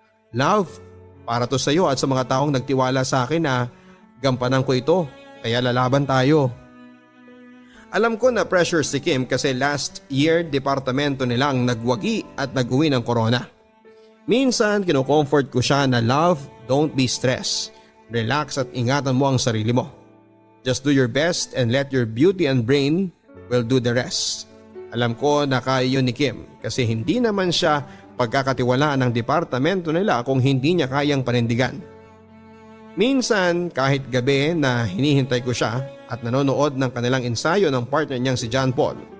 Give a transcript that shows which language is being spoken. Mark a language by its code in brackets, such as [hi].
[tl] Love, para to sa iyo at sa mga taong nagtiwala sa akin na gampanan ko ito kaya lalaban tayo. Alam ko na pressure si Kim kasi last year departamento nila ang nagwagi at nag-uwi ng corona. Minsan kinocomfort ko siya na love, [en] don't be stressed. [tl] Relax at ingatan mo ang sarili mo. [en] Just do your best and let your beauty and brain will do the rest. [tl] Alam ko na kaya yun ni Kim kasi hindi naman siya pagkakatiwalaan ng departamento nila kung hindi niya kayang panindigan. Minsan kahit gabi na hinihintay ko siya at nanonood ng kanilang ensayo ng partner niyang si John Paul.